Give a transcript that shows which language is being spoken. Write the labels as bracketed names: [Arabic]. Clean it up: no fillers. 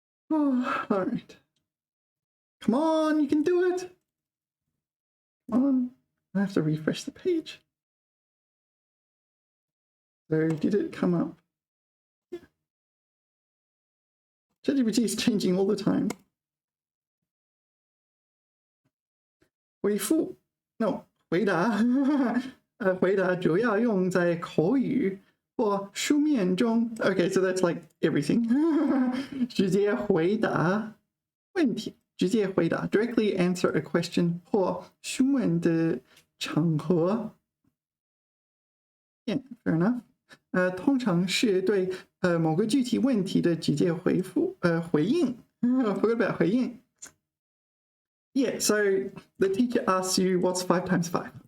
[English] Oh, all right. Come on, you can do it. Come on. I have to refresh the page. So did it come up? Yeah. ChatGPT is changing all the time. [Chinese] 回复 No, 回答回答主要用在口语或书面中 [English] Okay, so that's like everything. [Chinese] 直接回答问题直接回答 [English] directly answer a question [Chinese] 或询问的场合 [English] Yeah, fair enough. [Chinese] 通常是对某个具体问题的直接回复回应 [English] Forget about 回应 Yeah, so the teacher asks you what's 5 times 5?